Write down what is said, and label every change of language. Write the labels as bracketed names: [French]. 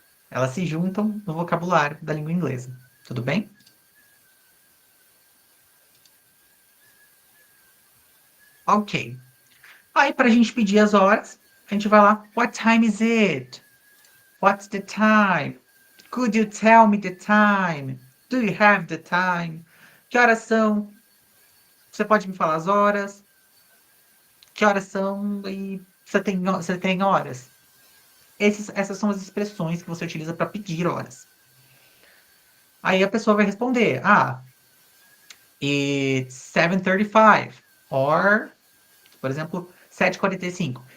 [Portuguese] Elas se juntam no vocabulário da língua inglesa. Tudo bem? Ok. Aí, para a gente pedir as horas, a gente vai lá. [English] What time is it? What's the time? Could you tell me the time? Do you have the time? [Portuguese] Que horas são? Você pode me falar as horas? Que horas são? E você tem horas? essas são as expressões que você utiliza para pedir horas. Aí a pessoa vai responder, [English] it's 7:35, or, [Portuguese] por exemplo, 7:45.